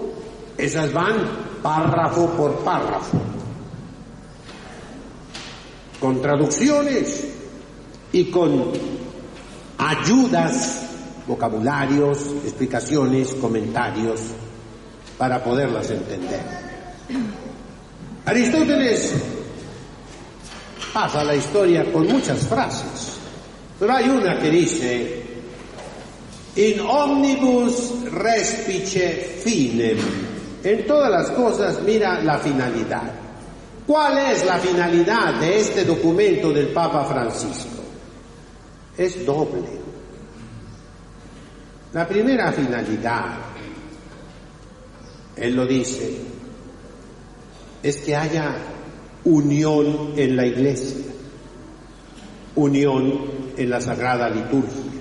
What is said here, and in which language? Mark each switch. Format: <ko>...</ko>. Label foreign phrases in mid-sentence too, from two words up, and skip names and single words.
<es>Esas van párrafo por párrafo, con traducciones y con ayudas, vocabularios, explicaciones, comentarios, para poderlas entender. Aristóteles pasa la historia con muchas frases, pero hay una que dice:</es> <la>in omnibus respice finem.</la> <es>En todas las cosas mira la finalidad. ¿Cuál es la finalidad de este documento del Papa Francisco? Es doble. La primera finalidad, él lo dice, es que haya unión en la Iglesia, unión en la Sagrada Liturgia.</es>